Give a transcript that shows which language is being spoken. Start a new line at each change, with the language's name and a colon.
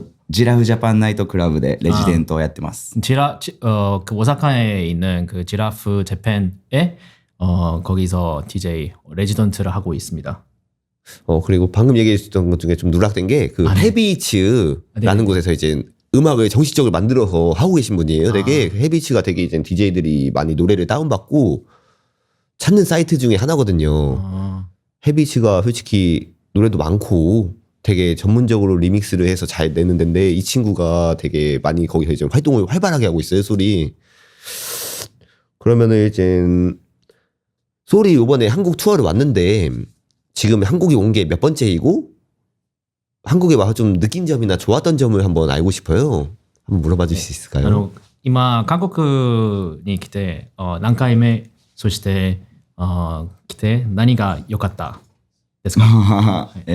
Japanese: ジラフジャパンナイトクラブでレジデントをやってます。
Korean: 그 오사카에 있는 그 지라프 재팬에 거기서 DJ 레지던트를 하고 있습니다. 그리고 방금 얘기해 주셨던 것 중에 좀 누락된 게 그 헤비츠라는 곳에서 이제 음악을 정식적으로 만들어서 하고 계신 분이에요. 되게 헤비츠가 되게 이제 DJ들이 많이 노래를 다운받고 찾는 사이트 중에 하나거든요. 헤비츠가 솔직히 노래도 많고 되게 전문적으로 리믹스를 해서 잘 내는 데인데 이 친구가 되게 많이 거기서 이제 활동을 활발하게 하고 있어요, 소리. 그러면은 이제 소리 이번에 한국 투어를 왔는데 지금 한국에 온 게 몇 번째이고 한국에 와서 좀 느낀 점이나 좋았던 점을 한번 알고 싶어요. 한번 물어봐 주실 수 있을까요?
Japanese: 今韓国に来て何回目そして来て何が良かったですか？